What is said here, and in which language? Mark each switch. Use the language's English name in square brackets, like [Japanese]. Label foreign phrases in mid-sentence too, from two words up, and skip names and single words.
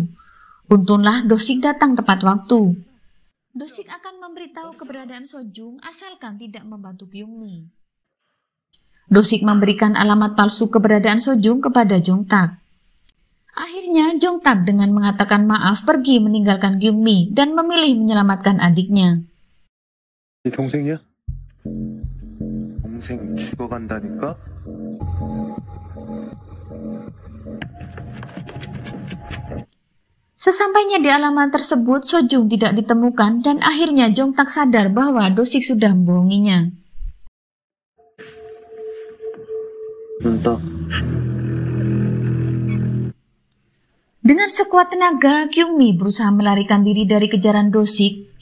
[Indonesian] Untunglah Do-sik datang tepat waktu. Do-sik akan memberitahu keberadaan Sojung asalkan tidak membantu Kyungmi. Do-sik memberikan alamat palsu keberadaan Sojung kepada Jong-tak. Akhirnya Jong-tak dengan mengatakan maaf pergi meninggalkan Kyungmi dan memilih menyelamatkan adiknya. [Korean] 네 동생이야? 동생 죽어간다니까? [Indonesian] Sesampainya di alamat tersebut, Sojung tidak ditemukan dan akhirnya Jong-tak sadar bahwa Do-sik sudah membohonginya. Dengan sekuat tenaga, Kyungmi berusaha melarikan diri dari kejaran Do-sik.